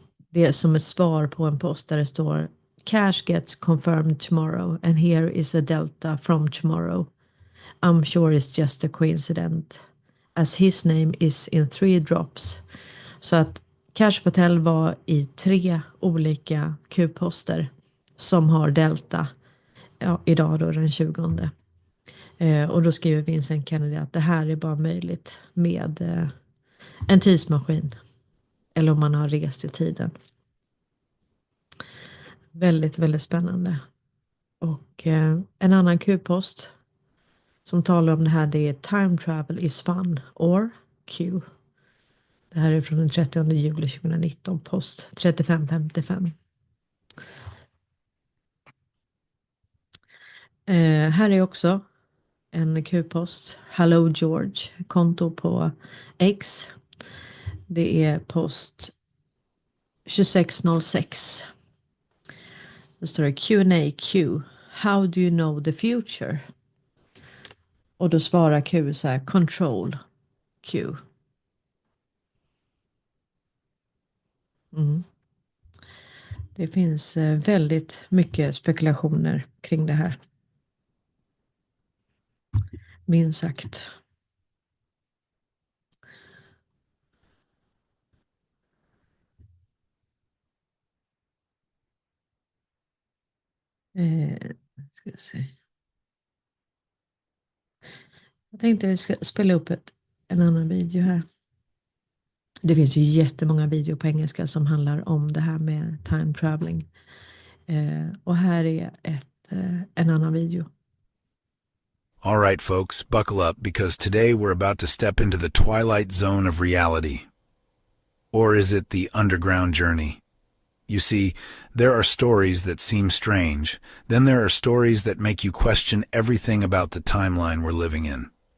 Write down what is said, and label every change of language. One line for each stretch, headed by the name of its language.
Swedish: Det är som ett svar på en post där det står:
English: Cash gets confirmed tomorrow and here is a delta from tomorrow. I'm sure it's just a coincidence as his name is in 3 drops.
Swedish: Så att Cash Patel var i 3 olika Q-poster som har delta idag då den 20. Och då skriver Vincent Kennedy att det här är bara möjligt med en tidsmaskin. Eller om man har rest i tiden. Väldigt, väldigt spännande. Och en annan Q-post som talar om det här, det är
English: Time travel is fun or Q.
Swedish: Det här är från den 30 juli 2019, post 3555. Här är också en Q-post. Hello George, konto på X. Det är post 2606. Det står det Q&A Q.
English: How do you know the future?
Swedish: Och då svarar Q så här: control Q. Det finns väldigt mycket spekulationer kring det här. Minst sagt. Ska jag se. Jag tänkte vi ska spela upp en annan video här. Det finns ju jättemånga videor på engelska som handlar om det här med time traveling. Och här är en annan video.
English: All right, folks, buckle up because today we're about to step into the twilight zone of reality. Or is it the underground journey? You see, there are stories that seem strange. Then there are stories that make you question everything about the timeline we're living in.